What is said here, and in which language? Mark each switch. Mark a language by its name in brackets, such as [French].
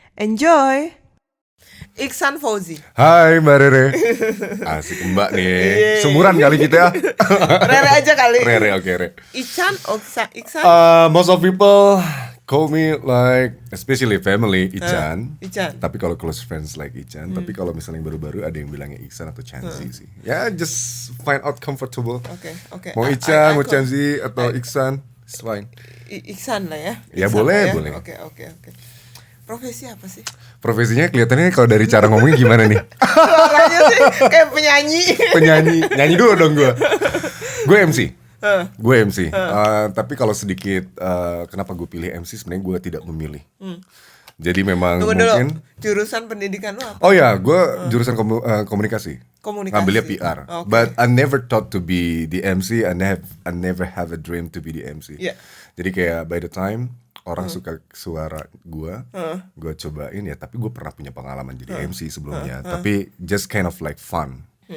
[English] Enjoy! Iksan Fauzi. [Indonesian] Hai Mbak Rere. Asik Mbak nih. Seumuran kali kita. Rere aja kali. Rere, oke Rere. Iksan. [English] Most of people call me like, especially family, Ichan. Ichan. [Indonesian] Tapi kalau [English] close friends like [Indonesian] Ichan. Tapi kalau misalnya yang baru-baru ada yang bilangnya Iksan atau Chanzi sih. [English] Ya, just find out comfortable. [Indonesian] Oke. Mau Ichan, mau Chanzi atau Iksan, [English] it's fine. [Indonesian] Iksan lah ya. Ya Iksan boleh, lah ya. boleh. Oke. Profesi apa sih? Profesinya kelihatannya kalau dari cara ngomongnya gimana nih? Suaranya sih kayak penyanyi. Nyanyi dulu dong gue. Gue MC. Tapi kalau sedikit kenapa gue pilih MC, sebenarnya gue tidak memilih. Jadi memang Tunggu mungkin dulu. Jurusan pendidikan lu apa? Oh ya, gue jurusan komunikasi. Ngambilnya PR. [English] Okay. But I never thought to be the MC. I never have a dream to be the MC. Yeah. [Indonesian] Jadi kayak [English] by the time [Indonesian] orang suka suara gue cobain ya. Tapi gue pernah punya pengalaman jadi MC sebelumnya. Tapi [English] just kind of like fun.